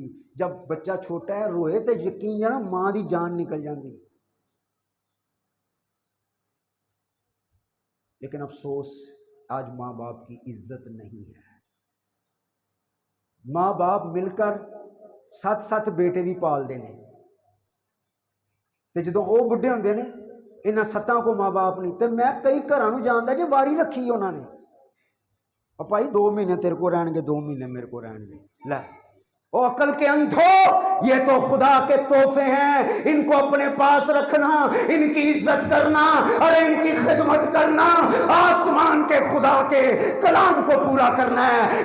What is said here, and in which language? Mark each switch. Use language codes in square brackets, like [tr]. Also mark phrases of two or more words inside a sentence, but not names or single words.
[ur] جب بچہ چھوٹا ہے روئے تو یقین ہے نا [pa] ماں دی جان نکل جاندی. [ur] لیکن افسوس آج ماں باپ کی عزت نہیں ہے. [pa] ماں باپ مل کر 7 بیٹے بھی پال دینے تے جدوں وہ بڈھے ہوندے نے انہاں 7 کو ماں باپ نہیں. تے میں کئی گھراں نوں جاندا جے واری رکھی انہاں نے، اور بھائی 2 مہینے تیرے کو رہن گے 2 مہینے میرے کو رہن گے. [ur] لے او عقل کے اندھو، یہ تو خدا کے تحفے ہیں. ان کو اپنے پاس رکھنا، ان کی عزت کرنا اور ان کی خدمت کرنا آسمان کے خدا کے کلام کو پورا کرنا ہے.